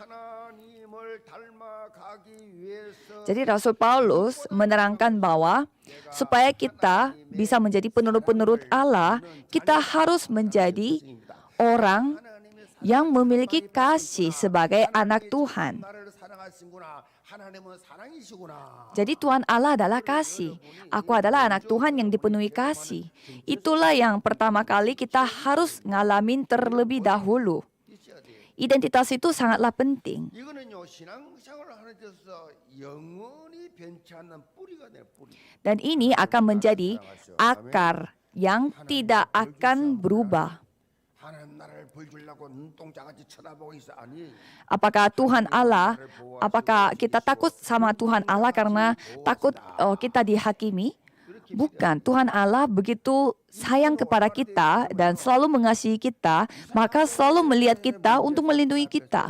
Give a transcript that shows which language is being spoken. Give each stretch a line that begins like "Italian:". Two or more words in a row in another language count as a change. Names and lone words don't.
Indonesian: Jadi Rasul Paulus menerangkan bahwa supaya kita bisa menjadi penerus-penerus Allah, kita harus menjadi orang yang memiliki kasih sebagai anak Tuhan. Jadi Tuhan Allah adalah kasih. Aku adalah anak Tuhan yang dipenuhi kasih. Itulah yang pertama kali kita harus ngalamin terlebih dahulu. identitas itu sangatlah penting.
Korean: 이거는요 신앙생활을 하는 데 있어서 영원히 변치 않는 뿌리가 될 뿌리.
Indonesian: Dan ini akan menjadi akar yang tidak akan berubah.
Korean: 하나님 나라를 보여주려고 눈동자같이 쳐다보고 있어 아니.
Indonesian: Apakah Tuhan Allah, apakah kita takut sama Tuhan Allah karena takut kita dihakimi? Bukan, Tuhan Allah begitu sayang kepada kita dan selalu mengasihi kita, maka selalu melihat kita untuk melindungi kita.